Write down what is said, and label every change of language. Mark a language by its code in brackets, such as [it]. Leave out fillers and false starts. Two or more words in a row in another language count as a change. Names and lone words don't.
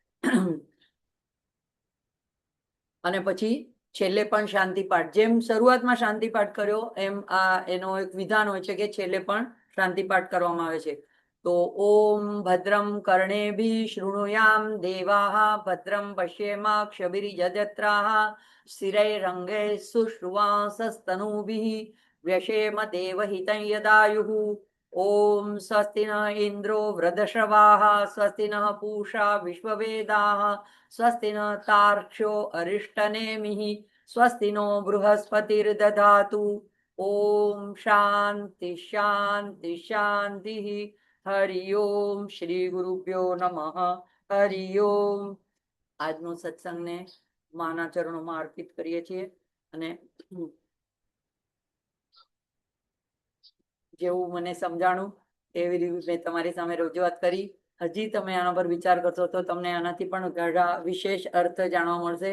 [gu] અને પછી છેલ્લે પણ શાંતિપાઠ, જેમ શરૂઆતમાં શાંતિપાઠ કર્યો એમ આ એનો એક વિધાન હોય છે કે છેલ્લે પણ શાંતિપાઠ કરવામાં આવે છે. [sa] તો ઓમ ભદ્રમ કર્ણેભિઃ શૃણુયામ દેવાઃ ભદ્રમ પશ્યેમાક્ષભિર્યજત્રાઃ સ્થિરૈરંગૈઃ સુશ્રુવાંસસ્તનૂભિઃ વ્યશેમ દેવહિतं यदायुः. ओम स्वस्ति न इंद्रो वृद्धश्रवाः स्वस्ति न पूषा विश्ववेदाः स्वस्ति न तार्क्ष्यो अरिष्टनेमिः स्वस्ति नो बृहस्पतिर्दधातु. ओम शांति शांति शांति. हरि ओम. श्री गुरुभ्यो नमः. हरि ओम. [gu] આજનો સત્સંગને માના ચરણોમાં અર્પિત કરીએ છીએ અને જેવું મને સમજાણું એવી રીતે મેં તમારી સામે રજૂઆત કરી. હજી તમે આના પર વિચાર કરશો તો તમને આનાથી પણ ઘણા વિશેષ અર્થ જાણવા મળશે.